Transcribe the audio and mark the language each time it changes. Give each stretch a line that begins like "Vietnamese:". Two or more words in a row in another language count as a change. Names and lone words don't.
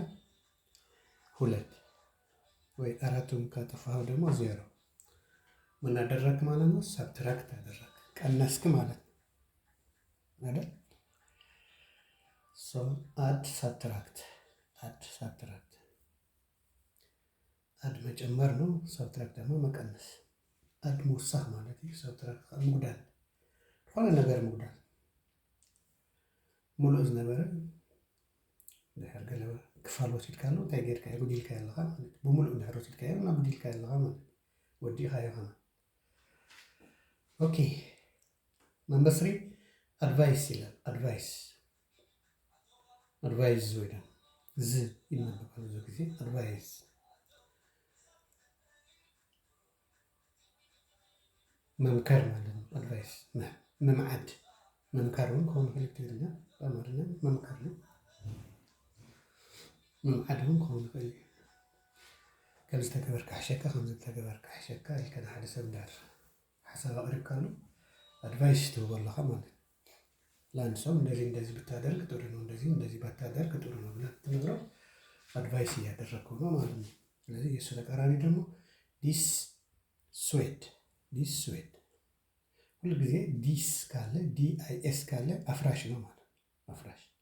Amharic: 2 ወይ 4ቱን ካጠፋው ደግሞ 0። ምን አደረግክ ማለት ነው? ሳብትራክት አደረግክ፣ ቀነስክ ማለት ነው አይደል?
English: So add subtract add
Amharic: መጨመር ነው። ሳብትራክት ደግሞ መቀነስ።
Tigrinya: አድ መውሳኽ ማለት እዩ። ሳብትራክት ምጉዳል፣ ዝኾነ ነገር ምጉዳል። ሙሉእ ዝነበረ ድሕር ገለ ክፋል ወሲድካሉ እንታይ ጌርካዮ? ጉዲልካ ኣለኻ ማለት እዩ። ብሙሉእ ድሕር ወሲድካዮ እና ጉዲልካ ኣለኻ ማለት እዩ። ወዲእኻዮ ኸ ኦኬ።
English: number 3
Amharic: አድቫይስ ይላል። አድቫይስ ወይ ደግሞ ይነበባል ብዙ ጊዜ አድቫይስ። መምከር ማለት ነው።
Tigrinya: አድቫይስ መምዓድ፣ መምከር እውን ከሆነ ይኽእል ትግርኛ፣
Amharic: በአማርኛ መምከር ነው።
Tigrinya: መምዓድ እውን ከሆነ ይኽእል ከምዚ ተገበርካ ሓሸካ ከምዚ ተገበርካ ሓሸካ ኢልካ ንሓደ ሰብ እንዳር ሓሳብ ኣቕሪብካ ኣሎ አድቫይስ ትህቦ ኣለኻ
Amharic: ማለት ነው። ለአንድ ሰው እንደዚህ እንደዚህ ብታደርግ ጥሩ ነው፣ እንደዚህ ባታደርግ ጥሩ ነው ብለህ ብትነግረው አድቫይስ እያደረግከው ነው ማለት ነው። ስለዚህ የእሱ ተቃራኒ ደግሞ ዲስሱዌድ ሁልጊዜ ዲስ ካለ ዲአይኤስ ካለ አፍራሽ ነው ማለት ነው። አፍራሽ